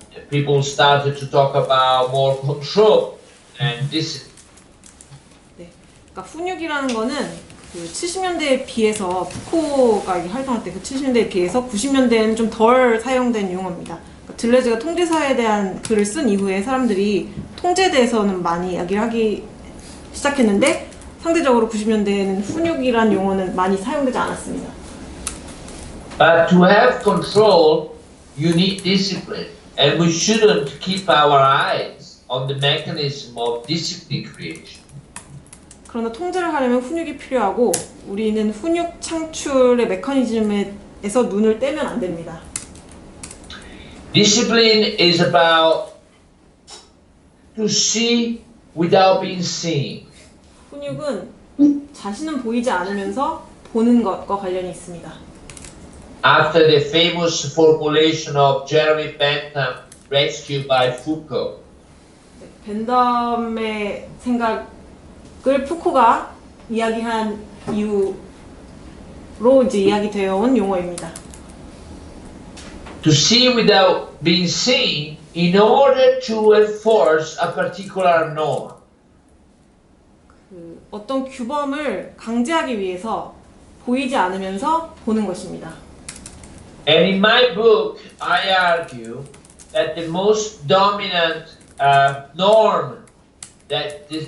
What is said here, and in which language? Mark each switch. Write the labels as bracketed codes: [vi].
[en] People started to talk about more control and discipline. [ko] 네, 그러니까 훈육이라는 거는 그 70년대에 비해서 푸코가 활동할 때 그 70년대에 비해서 90년대에는 좀 덜 사용된 용어입니다. 그러니까 들레즈가 통제사에 대한 글을 쓴 이후에 사람들이 통제에 대해서는 많이 이야기를 하기 시작했는데 상대적으로 90년대에는 훈육이란 용어는 많이 사용되지 않았습니다. [en] But to have control, you need discipline, and we shouldn't keep our eyes on the mechanism of discipline creation. [ko] 그러나 통제를 하려면 훈육이 필요하고 우리는 훈육 창출의 메커니즘에서 눈을 떼면 안 됩니다. [en] Discipline is about to see without being seen. [ko] 훈육은 자신은 보이지 않으면서 보는 것과 관련이 있습니다. [en] After the famous formulation of Jeremy Bentham, rescued by Foucault. [ko] 벤덤의 생각을 푸코가 이야기한 이후로 이제 이야기되어 온 용어입니다. [en] To see without being seen in order to enforce a particular norm. [ko] 그 어떤 규범을 강제하기 위해서 보이지 않으면서 보는 것입니다. [en] And in my book, I argue that the most dominant norm that